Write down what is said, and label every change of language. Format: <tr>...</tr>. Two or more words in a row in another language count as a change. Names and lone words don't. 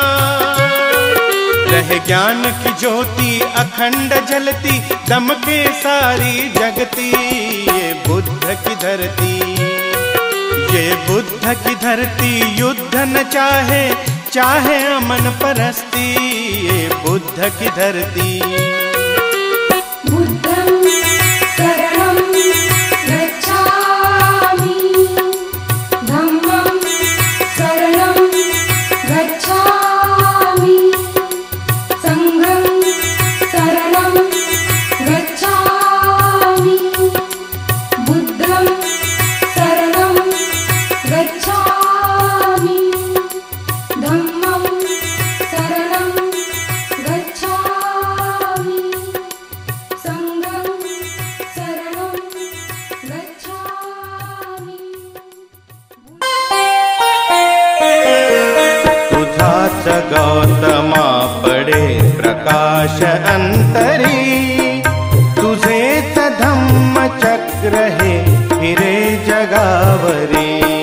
<hi>रहे ज्ञान की ज्योति अखंड जलती, दम के सारी जगती। ये बुद्ध की धरती। ये बुद्ध की धरती युद्ध न चाहे, चाहे अमन परस्ती। ये बुद्ध की धरती।</hi> <pi>बुद्धं शरणं गच्छामि, धम्मं शरणं गच्छामि, संघं शरणं गच्छामि, बुद्धं शरणं गच्छामि, धम्मं शरणं गच्छामि, संघं शरणं गच्छामि।</pi> <mr>तुझाच गौतमा पडे प्रकाश अंतरी, तुझेच धम्म चक्र हे फिरे जगावरी।</mr>